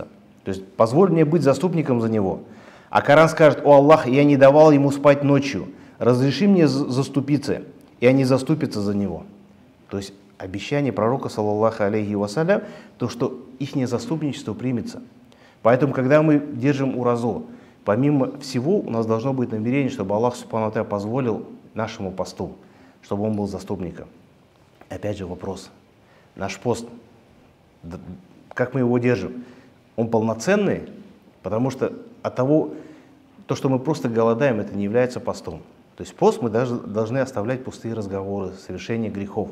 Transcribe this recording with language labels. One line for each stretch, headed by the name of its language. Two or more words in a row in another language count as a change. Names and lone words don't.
Russian: То есть позволь мне быть заступником за него. А Коран скажет: «О Аллах, я не давал ему спать ночью, разреши мне заступиться». И они заступятся за него. То есть обещание пророка,
Arabic: صلى الله عليه وسلم,
Russian: то, что их заступничество примется. Поэтому, когда мы держим уразу, помимо всего, у нас должно быть намерение, чтобы Аллах
Arabic: سبحانه وتعالى
Russian: позволил нашему посту, чтобы он был заступником. Опять же вопрос. Наш пост, как мы его держим? Он полноценный? Потому что от того, то, что мы просто голодаем, это не является постом. То есть пост мы даже должны оставлять пустые разговоры, совершение грехов.